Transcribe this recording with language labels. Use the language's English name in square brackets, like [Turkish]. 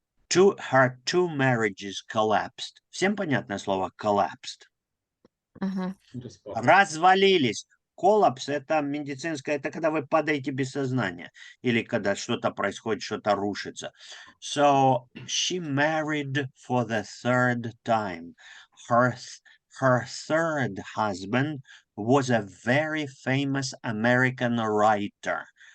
[English] Her two marriages collapsed. [Russian] Всем понятное слово collapsed? Развалились. Коллапс — это медицинское, это когда вы падаете без сознания или когда что-то происходит, что-то рушится. [English] So she married for the third time. Her third husband was a very famous American writer.